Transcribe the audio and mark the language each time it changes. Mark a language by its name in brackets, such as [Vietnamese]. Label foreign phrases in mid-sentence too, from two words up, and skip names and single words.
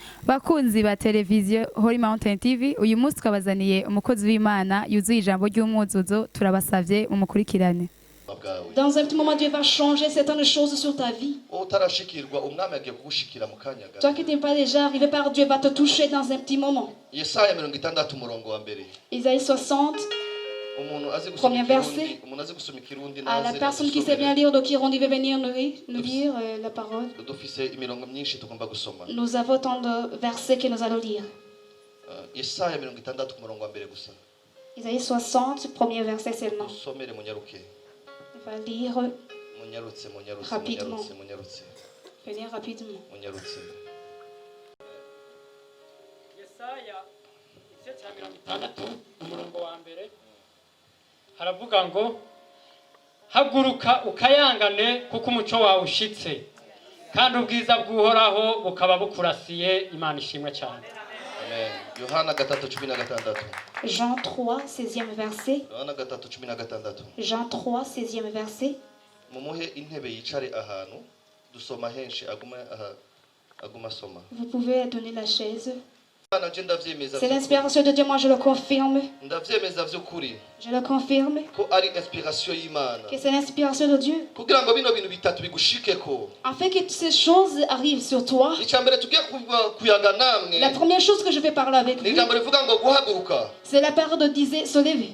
[Rundi] Bakunzi ba televiziyo Holy Mountain TV uyu munsi twabazaniye umukozi w'Imana yuzuye ijambo ry'umwuzuzo turabasavye mumukurikirane. [French] Dans un petit moment, Dieu va changer certaines choses sur ta vie. Toi qui n'es pas déjà arrivé par Dieu va te toucher dans un petit moment. Isaïe 60, premier verset. À la personne qui sait bien lire le Kirundi veut venir nous lire la parole. Nous avons tant de versets que nous allons lire. Isaïe 60, premier verset seulement. On va lire rapidement. Venir rapidement. [Rundi] Yesaya igice cya 60 umurongo wa mbere haravuga ngo haguruka ukayangane kuko umuco wawe ushitse kandi ubwiza bw'uhoraho bukaba bukurasiye Imana ishimwe cyane. Amen. Yohana 3:16. [French] Jean 3, 16e verset. [Rundi] Yohana 3:16. [French] Jean 3, 16e verset. [Rundi] Mumuhe intebe yicare ahantu dusoma henshi aguma soma. [French] Vous pouvez donner la chaise. C'est l'inspiration de Dieu, moi je le confirme. Je le confirme. Que c'est l'inspiration de Dieu. Afin que ces choses arrivent sur toi. La première chose que je vais parler avec vous, c'est la parole de disait se lever.